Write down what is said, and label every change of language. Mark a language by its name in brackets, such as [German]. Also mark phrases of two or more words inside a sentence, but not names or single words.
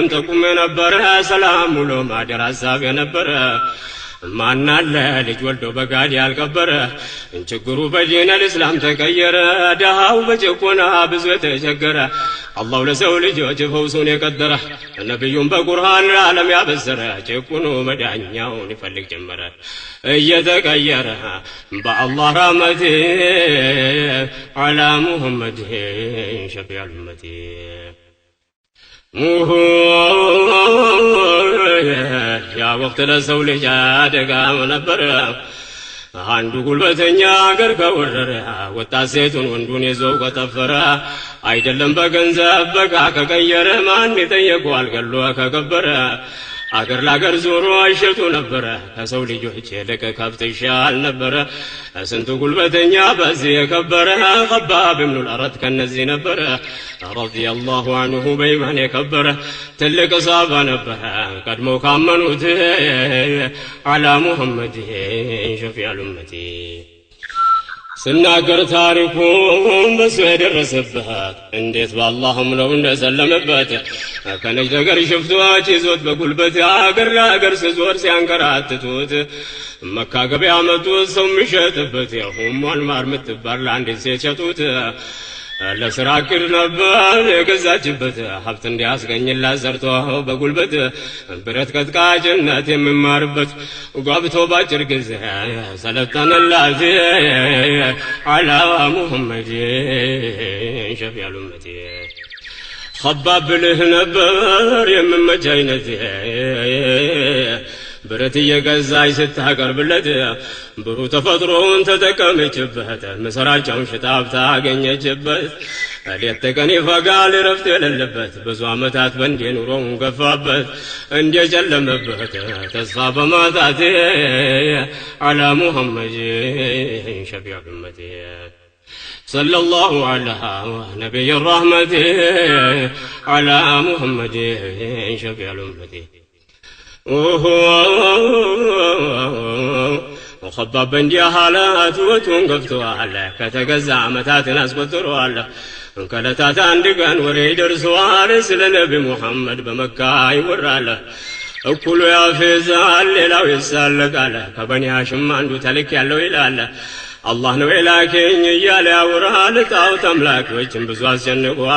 [Amharic] ጠቁሜ ነበረ ሰላም ውሎ ማደር ሀሳብ የነበረ ማናለ ልጅ ወልዶ በጋድ ያልቀበረ ችግሩ በዲን الاسلام ተቀየረ ደሃው በጭቆና ብዙ የተቸገረ አላህ ለሰው ልጆች ፈውሱን የቀደረ ነብዩን በቁርአን ዓለም ያበሰረ ጭቁኑ መዳኛውን ይፈልግ ጀመረ እየተቀየረ በአላህ ረህመት [Arabic] على محمد شفيع الأمة [Amharic] ያ ወቅት ለሰው ልጅ አደጋ ነበር አንዱ ጉልበተኛ አገር ከወረረ ወጣት ሴቱን ወንዱን ይዞ ከተፈረ አይደለም በገንዘብ በቃ ከቀየረ ማን ይጠየቀዋል ገሎ ከገበረ አገር ላገር ዞሮ አይሸጡ ነበር ከሰው ልጆች የለቀ ከብት ይሻል ነበር ስንቱ ጉልበተኛ በዚህ የከበረ خباب بن الأرد ከነዚህ ነበር [Arabic] رضي الله عنه [Amharic] በኢማን የከበረ ትልቅ ሰሃባ ነበር ቀድሞ ካመኑት [Arabic] على محمد شفيع الأمة [Amharic] ስናገር ታሪኩን በሱ የደረሰበት እንዴት በአላህም ነው እንደሰለመበት ከነጅ ነገር ሽፍቶች ይዞት በጉልበት አገር አገር ሲዞር ሲያንከራትቱት መካ ገበያ መጡት ሰው የሚሸጥበት የሁሟን ማር ምትባል አንዲት ሴት ሸጡት ለስራ ቅር ነበር የገዛችበት ሀብት እንዲያስገኝላት ዘርቶ በጉልበት ብረት ቀጥቃጭነት የሚማርበት ጓብቶ ባጭር ጊዜ ሰለጠነላት [Arabic] على محمد شفيع الأمة [Amharic] خباب ብልህ ነበር የምመች አይነት ብረት እየገዛች ስታቀርብለት ብሩ ተፈጥሮውን ተጠቀመችበት መሰራጫውን ሽጣብ ታገኘችበት ሌት ተቀን ይፈጋል ረፍት የሌለበት ብዙ ዓመታት በእንዴ ኑሮውን ገፋበት እንዴ ጨለመበት ተስፋ በማጣት [Arabic] على محمد شفيع الأمة صلى الله على نبي الرحمة على محمد شفيع الأمة [Amharic] وخباب እንዲህ حالات ወቱን ገፍቷል ከተገዛ ዓመታትን አስቆጥሯል ከለታት አንድ ቀን ወሬ ደርሷል ስለ ነቢ ሙሐመድ በመካ ይወራል እኩሉ ያፈዛል ሌላው ይሳለቃል ከበኒ ሃሽም አንዱ ተልክ ያለው ይላል አላህ ነው የላከኝ እያለ ያወራል ጣዖት አምላኪዎችን ብዙ አስጨንቋል